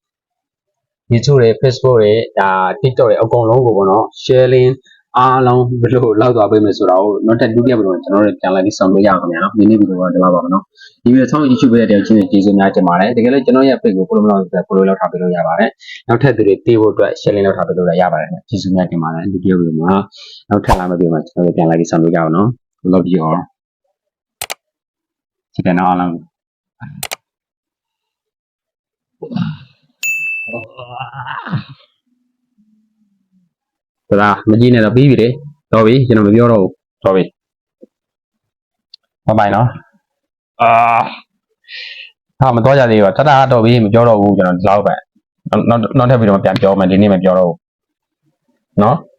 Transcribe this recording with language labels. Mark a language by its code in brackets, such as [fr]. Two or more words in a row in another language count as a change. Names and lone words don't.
[my] YouTube တွေ Facebook တွေဒါ TikTok တွေအကုန်လုံးကိုပေါ့နော် sharing အားလုံးဘယ်လိုလောက်သွားပေးမယ်ဆိုတာကိုနောက်ထပ်ဒုတိယဘက်မှာကျွန်တော်တို့ပြန်လိုက်ပြီးဆောင်လို့ရအောင်ခင်ဗျာနော်ဒီနေ့ဗီဒီယိုကတော့ဒီလောက်ပါပဲနော်ဒီဗီဒီယိုဆောင် YouTube ရဲ့တရားချင်းကျေးဇူးများတင်ပါတယ်တကယ်လို့ကျွန်တော်ရဲ့ page ကို follow လုပ်ပြီး follow လုပ်ထားပေးလို့ရပါတယ်နောက်ထပ်သူတွေသိဖို့အတွက် sharing လုပ်ထားပေးလို့ရပါတယ်ကျေးဇူးများတင်ပါတယ်ဒီဗီဒီယိုမှာနောက်ထပ်လာမယ့်ဗီဒီယိုမှာကျွန်တော်တို့ပြန်လိုက်ပြီးဆောင်လို့ရအောင်နော် [en] love you all [my] ဒီကနေ့အားလုံးဒါမကြည့်နဲ့တော့ပြီးပြီလေတော်ပြီကျွန်တော်မပြောတော့ဘူးတော်ပြီဘိုင်နော်မတော်ကြသေးဘူးတတတော်ပြီမပြောတော့ဘူးကျွန်တော်ဒီလောက်ပဲနောက်ထပ်ပြီးတော့ပြန်ပြောမယ်ဒီနေ့မပြောတော့ဘူးနော်